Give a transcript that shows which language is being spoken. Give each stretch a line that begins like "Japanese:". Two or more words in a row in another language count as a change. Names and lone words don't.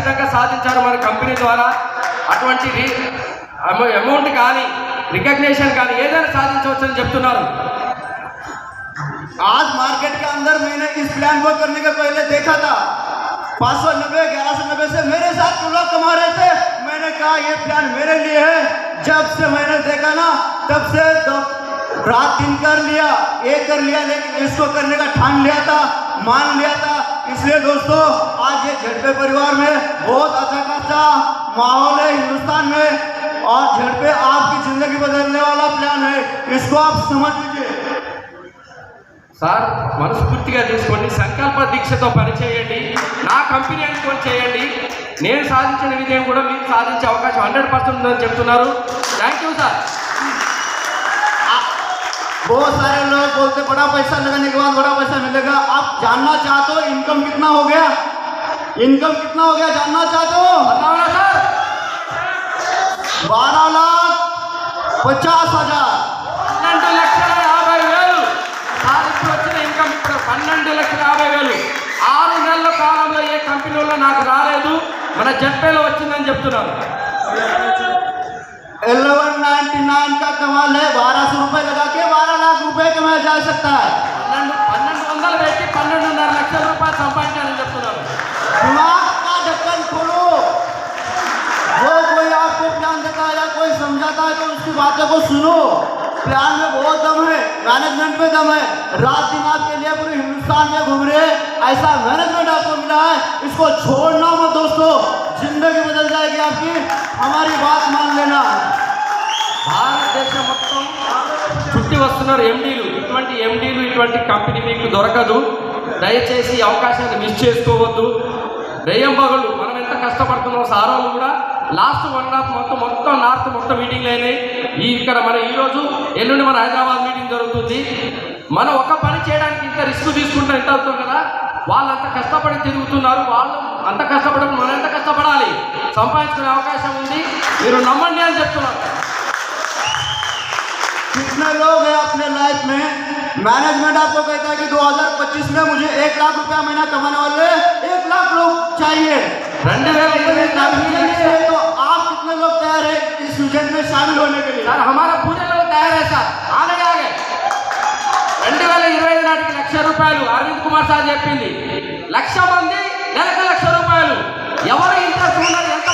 Telugu: సాధించారు మన కంపెనీ ద్వారా. అటువంటి అమౌంట్ కానీ రికగ్నిషన్ కానీ ఏదైనా సాధించవచ్చు అని చెప్తున్నారు.
Hindi: आज मार्केट के अंदर मैंने इस प्लान को करने के पहले देखा था 590 1190 से मेरे साथ लोग कमा रहे थे. मैंने कहा ये प्लान मेरे लिए है. जब से मैंने देखा ना तब से तो रात दिन कर लिया, एक कर लिया, लेकिन इसको करने का ठान लिया था, मान लिया था. इसलिए दोस्तों आज ये झड़पे परिवार में बहुत अच्छा खासा माहौल है हिंदुस्तान में. और झड़पे आपकी जिंदगी बदलने वाला प्लान है, इसको आप समझ लीजिए.
Telugu: సార్ మనస్ఫూర్తిగా తీసుకోండి, సంకల్ప దీక్షతో పనిచేయండి, నా కంపెనీ అనుకోని చేయండి. నేను సాధించిన విజయం కూడా మీరు సాధించే అవకాశం 100% ఉందని చెప్తున్నారు.
English: thank you sir.
Hindi: बहुत सारे लोग बोलते बड़ा पैसा लगाने के बाद बड़ा पैसा मिलेगा. आप जानना चाहते हो इनकम कितना हो गया? इनकम कितना हो गया जानना चाहते हो? बताओ ना सर. 12,50,000.
Telugu: 12,50,000 సాధించి వచ్చిన ఇన్కమ్ ఇప్పుడు 12,50,000. 6 నెలల కాలంలో ఏ కంపెనీలో నాకు రాలేదు, మన జెడ్పేలో వచ్చిందని చెప్తున్నారు.
Hindi: 1199 का कमाल है. 1200 रुपए लगा के 12 लाख रुपए कमाया जा सकता है.
Telugu: 1200 పెట్టి 12.5 లక్షల రూపాయలు సంపాదించాలని చెప్తున్నారు.
Hindi: दिमाग का ढक्कन खोलो. जो कोई आपको प्लान देता है या कोई समझाता है तो उसकी बातों को सुनो. प्लान में बहुत दम है, मैनेजमेंट में दम है. रात दिन आपके लिए पूरे हिंदुस्तान में घूम रहे हैं, ऐसा मैनेजमेंट आपको मिला है. इसको छोड़ना मत दोस्तों, जिंदगी बदल जाएगी आपकी. हमारी बात मान लेना.
Telugu: భారతదేశం మొత్తం చుట్టి వస్తున్నారు ఎండీలు. ఇటువంటి ఎండీలు, ఇటువంటి కంపెనీ మీకు దొరకదు. దయచేసి ఈ అవకాశాన్ని మిస్ చేసుకోవద్దు. రేయం పగలు మనం ఎంత కష్టపడుతున్నాం. సార్ వాళ్ళు కూడా లాస్ట్ 1.5 మంత్ మొత్తం నార్త్ మొత్తం మీటింగ్లు అయినాయి. ఇక్కడ మన ఈరోజు ఎల్లుండి మన హైదరాబాద్ మీటింగ్ జరుగుతుంది. మనం ఒక పని చేయడానికి ఇంత రిస్క్ తీసుకుంటాం, ఎంత అవుతుంది కదా. వాళ్ళు అంత కష్టపడి తిరుగుతున్నారు. వాళ్ళు అంత కష్టపడి మనం ఎంత కష్టపడాలి, సంపాదించుకునే అవకాశం ఉంది. మీరు నమ్మండి అని చెప్తున్నారు.
Hindi: कितने लोग हैं अपने लाइफ में मैनेजमेंट आपको कहता है कि 2025 में मुझे 1 लाख रुपया महीना कमाने वाले 1 लाख लोग चाहिए. 2020 तो आप कितने लोग तैयार है इस विजन में शामिल होने के लिए? सर हमारा पूरे लोग तैयार है सर, आगे 2025
Telugu: నాటికి 1,00,000 రూపాయలు అరవింద్ కుమార్ సార్ చెప్పింది. 1,00,000 మంది నెలకు 1,00,000 రూపాయలు. ఎవరు ఇంట్రెస్ట్ ఉన్నది